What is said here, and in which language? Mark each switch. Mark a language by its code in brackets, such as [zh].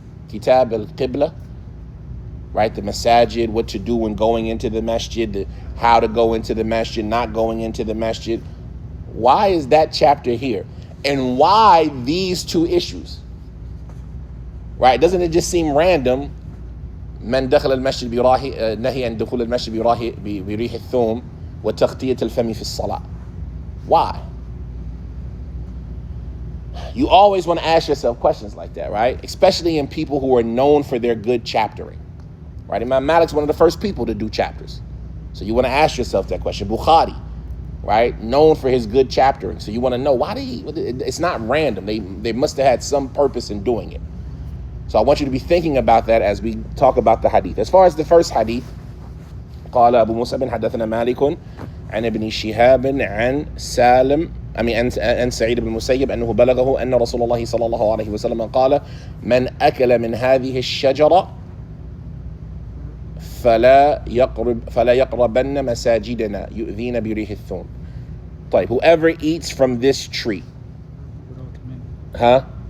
[en] Kitab al-Qibla, right? The masajid, what to do when going into the masjid, how to go into the masjid, not going into the masjid. Why is that chapter here? And why these 2 issues? Right? Doesn't it just seem random? [ar] من دخل المسجد نهي عن دخول المسجد بريح الثوم وتغطية الفم في الصلاة. [en] Why? You always want to ask yourself questions like that, right? Especially in people who are known for their good chaptering. Right? Imam Malik's one of the first people to do chapters. So you want to ask yourself that question. Bukhari, right? Known for his good chaptering. So you want to know, why did he? It's not random. They must have had some purpose in doing it. So I want you to be thinking about that as we talk about the hadith. As far as the first hadith, [ar] قال أبو موسى حدثنا مالك عن ابن شهاب عن سالم عن سعيد بن المسيب أنه بلغه أن رسول الله صلى الله عليه وسلم قال من أكل من هذه الشجرة فلا يقربن مساجدنا يؤذين بريح الثوم. [en] طيب, whoever eats from this tree. Huh?